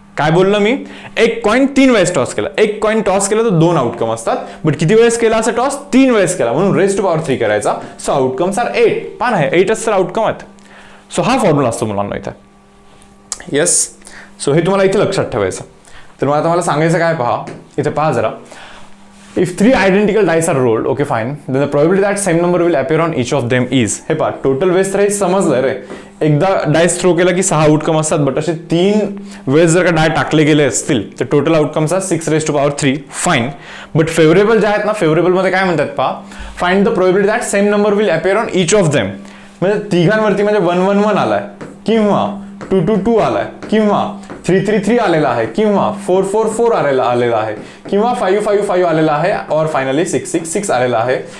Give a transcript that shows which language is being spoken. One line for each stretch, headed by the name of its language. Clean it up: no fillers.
Marathi: काय बोललो मी, एक कॉइन 3 वेळेस टॉस केला, एक कॉइन टॉस केला तर 2 आउटकम असतात. बट किती वेळेस केला असं टॉस, 3 वेळेस केला, म्हणून रेज टू पॉवर 3 करायचा. So outcomes R 8. पान आहे 8च तर आउटकम आहेत. सो हा फॉर्म्युला असतो मुलांना इथे. येस, सो हे तुम्हाला इथे लक्षात ठेवायचं. तर मला तुम्हाला सांगायचं काय, पहा इथे पहा जरा.
English: If 3 identical dice are rolled, okay fine, then the probability that same number will appear on each of them is,
Marathi: हे पहा टोटल वेळेस तर हे समजलंय रे, एकदा डायस थ्रो केला की 6 आउटकम असतात. बट असे 3 वेळेस जर का डाय टाकले गेले असतील तर total outcomes R 6 raise to power 3. Fine. But favourable जे आहेत ना, फेवरेबल मध्ये काय म्हणतात पहा,
English: Find the probability that same number will appear on each of them.
Marathi: म्हणजे तिघांवरती म्हणजे 111 आलाय, किंवा 222 आलाय, किंवा 333 आलेला आहे, किंवा 444 आलेला आहे, किंवा 555 आलेला आहे, और फायनली 666 आलेला आहे.